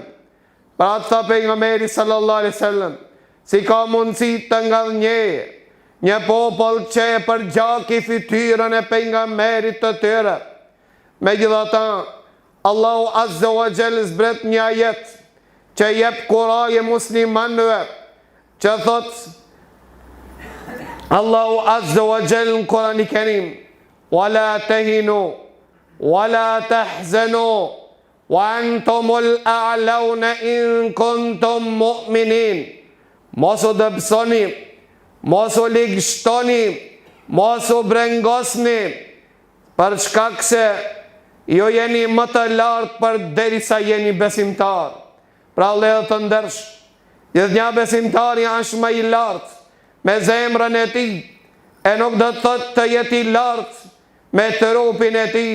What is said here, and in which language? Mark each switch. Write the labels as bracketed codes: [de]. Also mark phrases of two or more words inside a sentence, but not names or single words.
[sq] Pra tha pejgamberi [ar] صلى الله عليه وسلم, [sq] si ka mundësi të ngadhnjeje një popull që e përgjaki fytyrën e pejgamberit të tyre. Megjithatë, Allahu [ar] عز وجل [sq] zbret një ajet që jep kuraje muslimanëve, që thot Allahu [ar] عز وجل [sq] në Kur'an i Kerim, [ar] ولا تهنوا ولا تحزنوا وأنتم الأعلون إن كنتم مؤمنين. [sq] Mos u dëpsoni, mos u ligështoni, mos u brengosni, për shkak se jo jeni më të lartë për derisa jeni besimtar. Pra lejo të ndërsh, gjithnjë besimtari është më i lartë me zemrën e tij, e nuk do të thotë të jeti lartë me trupin e tij.